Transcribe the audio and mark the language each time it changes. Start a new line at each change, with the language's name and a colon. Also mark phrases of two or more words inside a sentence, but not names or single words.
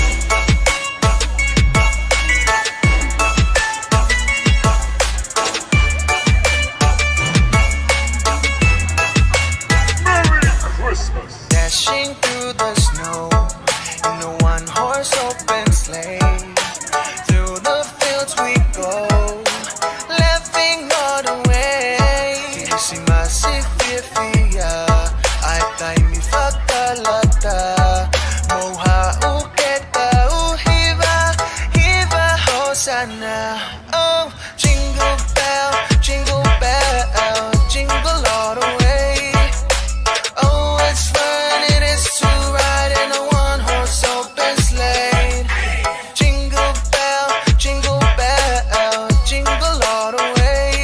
English: Merry Christmas! Dashing through the snow in a one-horse open sleigh. Through the fields we go, laughing all the way.
Tongan: Kilisima si fia ay tay mi fakalata. Moha uketa uhiva hiva hosana.
English: Oh, jingle bell, jingle all the way. Oh, it's fun it is to ride in a one-horse open sleigh. Jingle bell, jingle all the way.